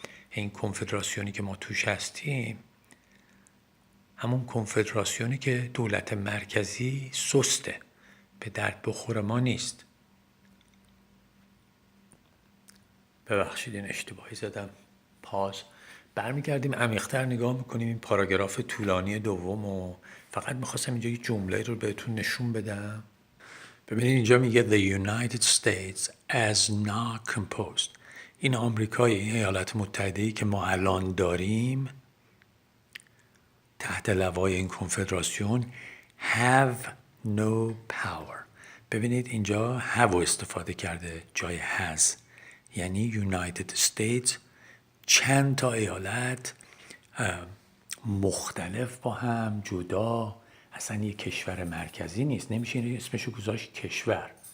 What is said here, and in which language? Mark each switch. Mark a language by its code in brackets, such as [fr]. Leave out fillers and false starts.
[fa] این کنفدراسیونی که ما توش هستیم همون کنفدراسیونی که دولت مرکزی سسته، به درد بخور ما نیست. ببخشید این اشتباهی زدم، پاس. برمیگردیم عمیق‌تر نگاه میکنیم این پاراگراف طولانی دوم و فقط میخواستم اینجا یک جمله رو بهتون نشون بدم. ببینید اینجا میگه [en] The United States as not composed. [fa] این آمریکای، این ایالات متحده‌ای که ما الان داریم تحت لوای این کنفدراسیون [en] have no power. [fa] ببینید اینجا have رو استفاده کرده جای has، یعنی United States چند تا ایالت مختلف با هم جدا، اصلا یک کشور مرکزی نیست، نمیشه اسمشو گذاشت کشور.